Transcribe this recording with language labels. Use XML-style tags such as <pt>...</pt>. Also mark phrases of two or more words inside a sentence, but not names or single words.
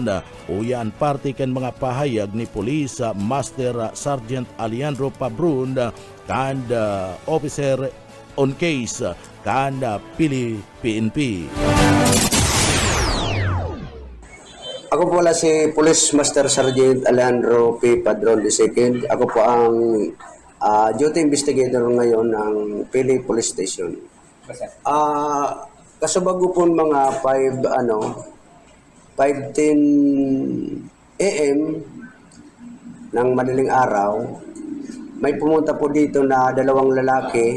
<bik>Uyan parte kan mga pahayag ni Police Master Sergeant Alejandro Padron and</bik> <en>officer on case</en> <bik>kan Pili PNP.</bik> <tl>Ako po wala si Police Master Sergeant Alejandro P. Padron II. Ako po ang duty investigator ngayon ng Pili Police Station. Kasabago po mga 5:10 AM ng madaling araw, may pumunta po dito na dalawang lalaki.</tl>